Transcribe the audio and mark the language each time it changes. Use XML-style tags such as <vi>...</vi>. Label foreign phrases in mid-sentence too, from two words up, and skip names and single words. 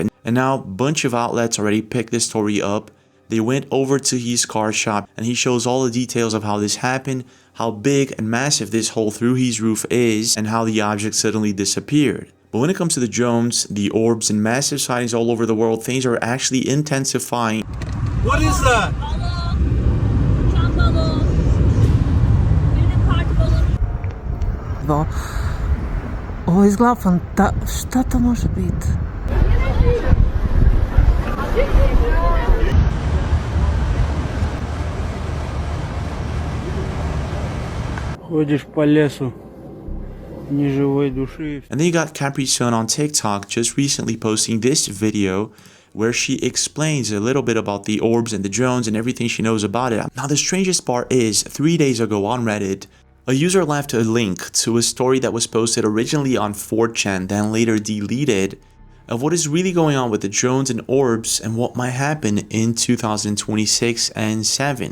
<en>And now a bunch of outlets already picked this story up. They went over to his car shop and he shows all the details of how this happened, how big and massive this hole through his roof is, and how the object suddenly disappeared. But when it comes to the drones, the orbs, and massive sightings all over the world, things are actually intensifying. What is that?</en> <sr>Ovo izgleda šta to može biti?</sr> <ru>Ходишь по лесу.</ru> <en>And then you got Capri Sun on TikTok just recently posting this video where she explains a little bit about the orbs and the drones and everything she knows about it. Now the strangest part is, 3 days ago on Reddit, a user left a link to a story that was posted originally on 4chan, then later deleted, of what is really going on with the drones and orbs and what might happen in 2026 and 7.</en>